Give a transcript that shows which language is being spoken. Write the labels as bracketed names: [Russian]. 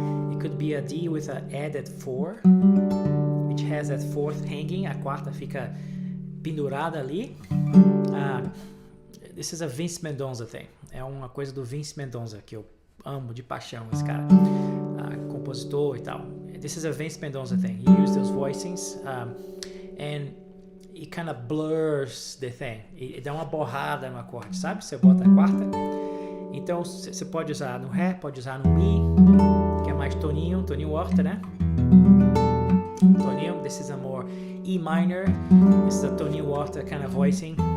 [English] It could be a D with an added 4, which has that fourth hanging. [Portuguese] A quarta fica pendurada ali. [English] This is a Vince Mendoza thing. [Portuguese] É uma coisa do Vince Mendoza que eu amo de paixão, esse cara, compositor e tal. [English] This is a Vince Mendoza thing. He used those voicings, and it kind of blurs the thing. [Portuguese] E dá uma borrada no acorde, sabe? Você bota a quarta. Então você pode usar no Ré, pode usar no Mi, que é mais toninho horta, né? [English] Toninho. This is a more E minor. This is a toninho horta kind of voicing.